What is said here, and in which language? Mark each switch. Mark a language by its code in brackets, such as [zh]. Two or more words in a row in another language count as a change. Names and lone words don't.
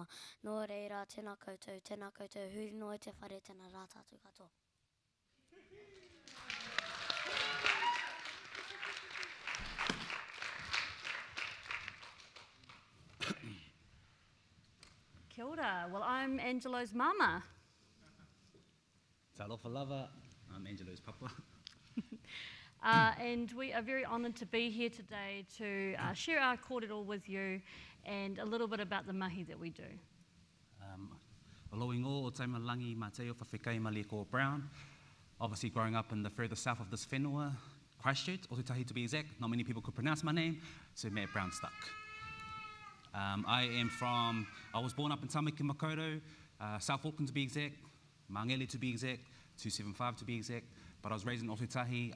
[mi] Nō reira, tēnā koutou, huri noa te whare, tēnā rā tātou katoa. Kia ora. [en] Well, I'm Angelo's mama. [sm] Talofa lava. [en] I'm Angelo's papa. And we are very honoured to be here today to share our kōrero with you and a little bit about the mahi that we do. Alo ingo o taima langi Mateo whawhekai ma ko Brown. Obviously growing up in the further south of this whenua, Christchurch, Otutahi to be exact, not many people could pronounce my name, so Matt Brown stuck. I was born up in Tamaki Makaurau, South Auckland to be exact, Mangele to be exact, 275 to be exact, but I was raised in Otutahi.